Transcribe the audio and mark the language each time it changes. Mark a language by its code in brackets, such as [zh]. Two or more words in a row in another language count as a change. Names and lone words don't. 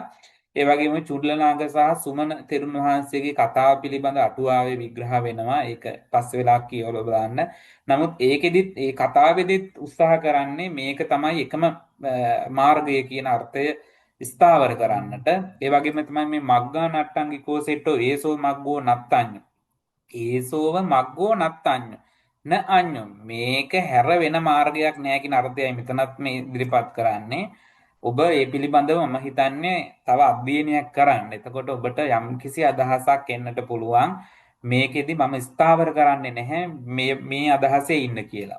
[si] ඒ වගේම චුල්ලනාග සහ සුමන තෙරුන් වහන්සේගේ කතාව පිළිබඳ අටුවාවේ විග්‍රහ වෙනවා. ඒක පස්සේ වෙලා කියවලා බලන්න. නමුත් ඒකෙදිත් ඒ කතාවේදීත් උත්සාහ කරන්නේ මේක තමයි එකම මාර්ගය කියන අර්ථය ස්ථාවර කරන්නට. ඒ වගේම තමයි මේ [pi] මග්ගා නට්ටංගිකෝ සෙට්ටෝ ඒසෝ මග්ගෝ නත්තඤ්ඤ. ඒසෝව මග්ගෝ නත්තඤ්ඤ. න අඤ්ඤ [si] මේක හැර වෙන මාර්ගයක් නැහැ කියන අර්ථයයි මෙතනත් මේ ඉදිරිපත් කරන්නේ. ඔබ ඒ පිළිබඳව මම හිතන්නේ තව අධ්‍යයනයක් කරන්න. එතකොට ඔබට යම්කිසි අදහසක් එන්නට පුළුවන්. මේකෙදි මම ස්ථාවර කරන්නේ නැහැ මේ අදහසේ ඉන්න කියලා.